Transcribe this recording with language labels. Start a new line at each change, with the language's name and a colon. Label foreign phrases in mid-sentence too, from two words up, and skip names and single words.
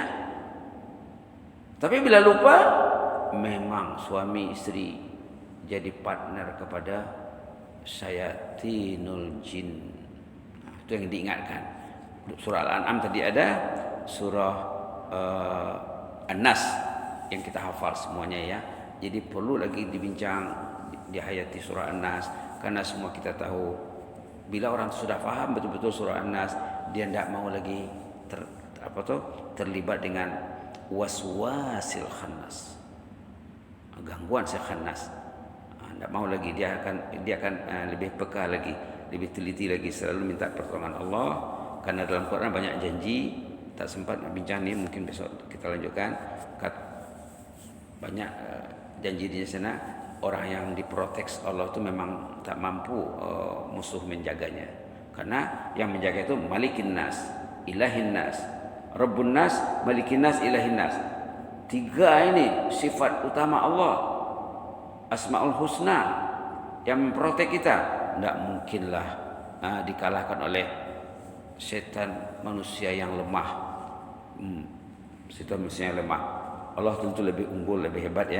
Malay: Tapi bila lupa, memang suami istri jadi partner kepada
Arabic: syayatinul jin.
Malay: Nah, itu yang diingatkan. Surah Al-An'am tadi ada, surah An-Nas yang kita hafal semuanya ya. Jadi perlu lagi dibincang, dihayati surah An-Nas, karena semua kita tahu bila orang sudah faham betul-betul surah An-Nas, dia tidak mau lagi terlibat dengan
Arabic: waswasil khannas,
Malay: gangguan khannas. Tidak mau lagi, dia akan lebih peka lagi, lebih teliti lagi, selalu minta pertolongan Allah. Karena dalam Quran banyak janji, tak sempat nak bincang ni, mungkin besok kita lanjutkan. Banyak janji di sana. Orang yang diprotek Allah itu memang tak mampu musuh menjaganya. Karena yang menjaga itu
Arabic: Malikin Nas, Ilahin Nas, Rabbun Nas, Malikin Nas, Ilahin Nas.
Malay: 3 ini sifat utama Allah, Asmaul Husna yang memprotek kita. Tidak mungkinlah dikalahkan oleh setan manusia yang lemah. Setan manusia yang lemah. Allah tentu lebih unggul, lebih hebat ya.